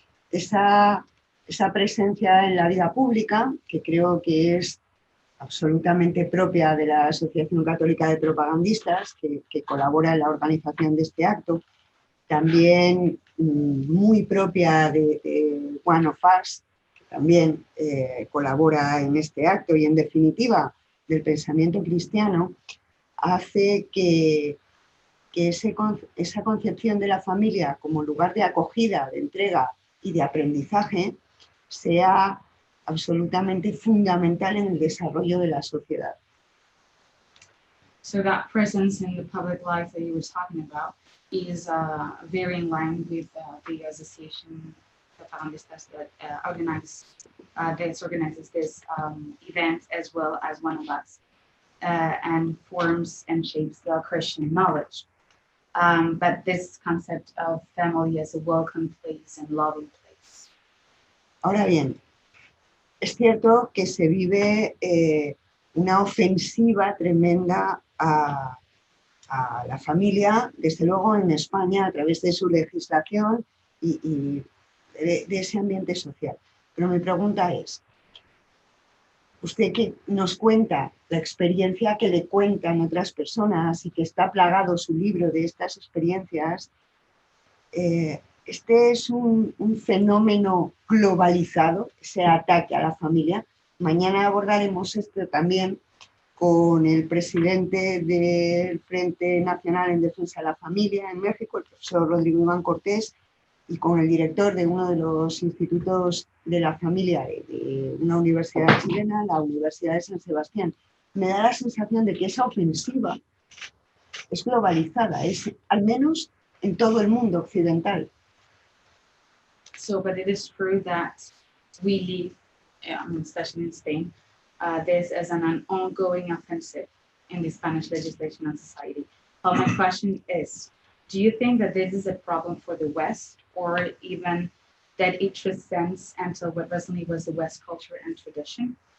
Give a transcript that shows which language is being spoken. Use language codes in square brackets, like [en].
[es] Esa presencia en la vida pública, que creo que es absolutamente propia de la Asociación Católica de Propagandistas, que colabora en la organización de este acto, también muy propia de One of Us, que también colabora en este acto, y en definitiva del pensamiento cristiano, hace que esa concepción de la familia como lugar de acogida, de entrega y de aprendizaje sea absolutamente fundamental en el desarrollo de la sociedad. [en] So that presence in the public life that you were talking about is very in line with the association propagandistas that organizes this event, as well as One of Us, and forms and shapes the Christian knowledge. But this concept of family as a welcome place and loving place. [es] Ahora bien, es cierto que se vive una ofensiva tremenda a la familia, desde luego en España, a través de su legislación y de ese ambiente social. Pero mi pregunta es, usted que nos cuenta la experiencia que le cuentan otras personas y que está plagado su libro de estas experiencias, este es un fenómeno globalizado, ese ataque a la familia. Mañana abordaremos esto también con el presidente del Frente Nacional en Defensa de la Familia en México, el profesor Rodrigo Iván Cortés, y con el director de uno de los institutos de la familia de una universidad chilena, la Universidad de San Sebastián. Me da la sensación de que esa ofensiva es globalizada, es al menos en todo el mundo occidental. [en] So, but it is true that we live, especially in Spain, this as an ongoing offensive in the Spanish legislation and society. But my question is, do you think that this is a problem for the West, or even that it transcends until what recently was the West culture and tradition?